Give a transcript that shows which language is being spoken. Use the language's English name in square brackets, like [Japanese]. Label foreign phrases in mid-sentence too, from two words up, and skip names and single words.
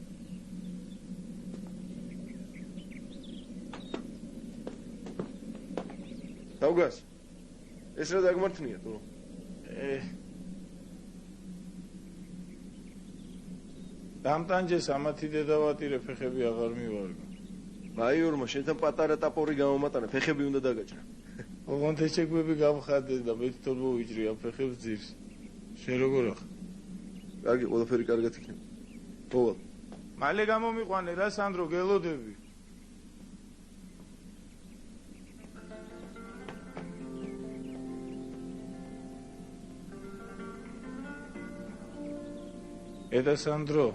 [Georgian] Таугас, ეს რა დაგმართნია თუ? დამტანჯეს ამათი დედავატირე ფეხები აღარ მივარგო. მაიორმა შენთან პატარა ტაპორი გამომატანა, ფეხები უნდა დაგაჭრა. ოღონდ ეჩეგვები გავხადე და მე თვითონ მოვიჭრი ამ ფეხებს ძირს. შენ როგორ ახ? კარგი, ყველაფერი კარგად იქნება. მოვალ. მალე გამომიყვანე რა სანდრო, გელოდები. [Russian] Это Сандро.